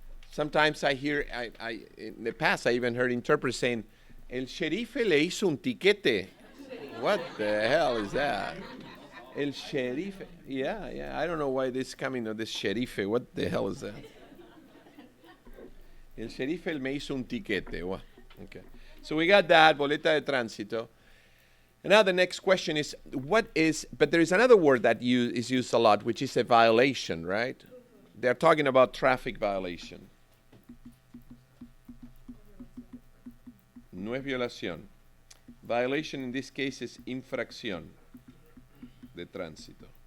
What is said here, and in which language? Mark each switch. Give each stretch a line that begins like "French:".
English: Sometimes I hear, in the past I even heard interpreters saying,
Spanish: el sherife le hizo un tiquete.
English: What the hell is that? El sheriff. Yeah, yeah. I don't know why this coming of this sheriff. What the hell is that?
Spanish: El sheriff me hizo un tiquete.
English: Okay. So we got that, boleta de tránsito. And now the next question is, what is, but there is another word that is used a lot, which is a violation, right? They're talking about traffic violation.
Spanish: No es violación.
English: Violation in this case is
Spanish: infracción de tránsito.